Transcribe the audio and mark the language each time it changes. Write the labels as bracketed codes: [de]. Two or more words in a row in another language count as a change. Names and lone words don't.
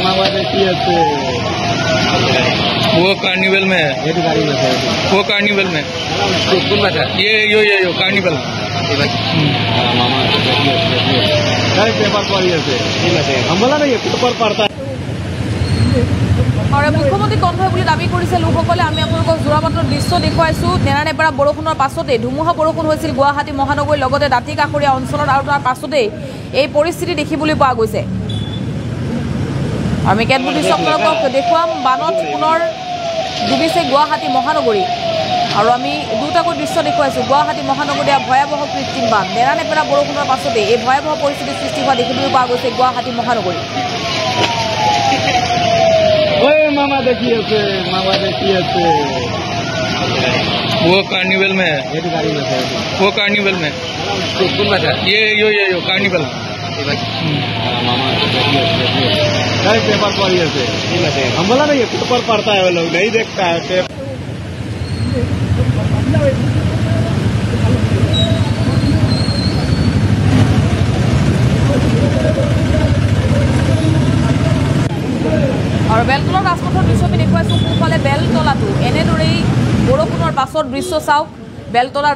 [hi] वो कार्निवल में है ये गाड़ी में है वो कार्निवल में कौन बात है ये कार्निवल मामा पेपर पड़ता है मुख्यमंत्री [as] কণ্ঠই বুলি দাবী কৰিছে লোকসকলে আমি আপোনালোকক জোৰাবাটৰ দৃশ্য দেখুৱাইছো নেৰানেপেৰা বৰষুণৰ পাছতে ধুমুহা বৰষুণ হৈছিল গুৱাহাটী মহানগৰীৰ লগতে দাঁতি কাষৰীয়া অঞ্চলত আৰু তাৰ পাছতে এই পৰিস্থিতি দেখিবলৈ পোৱা গৈছে আমি কেতবোৰ দৃশ্য আপোনালোকক দেখুৱাম বানত পুনৰ ডুবিছে গুৱাহাটী মহানগৰী আৰু আমি দুটাকৈ দৃশ্য দেখুৱাইছো গুৱাহাটী মহানগৰীৰ ভয়াৱহ কৃত্ৰিম বান নেৰানেপেৰা বৰষুণৰ পাছতে এই ভয়াৱহ পৰিস্থিতিৰ সৃষ্টি হোৱা দেখিবলৈ পোৱা গৈছে গুৱাহাটী মহানগৰী [hi] मामा देखिए वो कार्निवल में है ये गाड़ी में है वो कार्निवल में कौन बात है ये कार्निवल मामा देखिए पेपर हम बोला ना ये पेपर पढ़ता है वो लोग नहीं देखता है [as] আৰু বেলতলাৰ ৰাজপথৰ দৃশ্য আমি দেখুৱাইছো সোঁফালে বেলতলাটো এনেদৰেই বৰষুণৰ পাছত দৃশ্য চাওক বেলতলাৰ